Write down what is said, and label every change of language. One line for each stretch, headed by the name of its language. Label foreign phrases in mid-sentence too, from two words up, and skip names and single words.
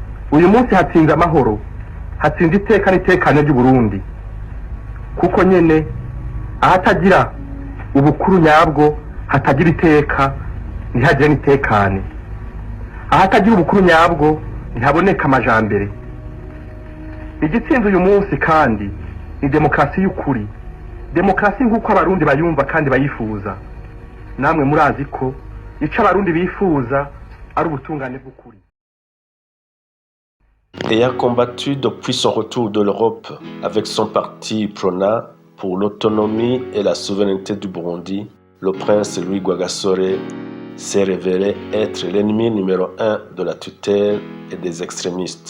Rundi: uyu munsi hatsinze amahoro, hatsinze iteka n'itekane ry'Uburundi, kuko nyene ahatagira ubukuru nyabwo hatagira iteka ntihagire n'itekane, ahatagira ubukuru nyabwo ntihaboneka amajambere. Igitsinze uyu munsi kandi ni demokarasi y'ukuri, demokarasi nk'uko abarundi bayumva kandi bayifuza. Namwe murazi ko ico abarundi bifuza ari ubutungane bw'ukuri.
French: Ayant combattu depuis son retour de l'Europe avec son parti Prona pour l'autonomie et la souveraineté du Burundi, le prince Louis Rwagasore s'est révélé être l'ennemi numéro 1 de la tutelle et des extrémistes.